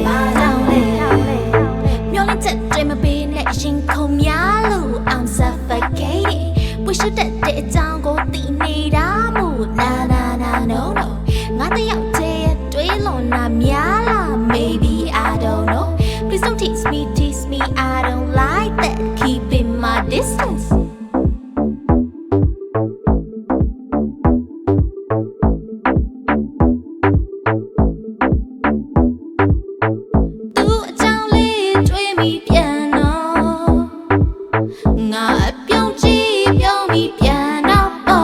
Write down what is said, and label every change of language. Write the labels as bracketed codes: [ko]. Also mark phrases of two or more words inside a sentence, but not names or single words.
[my] မျောလင့်ချက်တွေမပေးနဲ့ရင်ခုန်များလို့ [en] I'm suffocating [my] ဝှရှုတတ်တဲ့အကြောင်းကိုသိနေတာမို့ na na na no no ငါတယောက်တည်းတွေးလွန်တာများလား [en] maybe I don't know please don't tease me I don't like that keeping my distance [my] ငါအပြုံးကြည့်ပြုံးပြီးပြန်တော့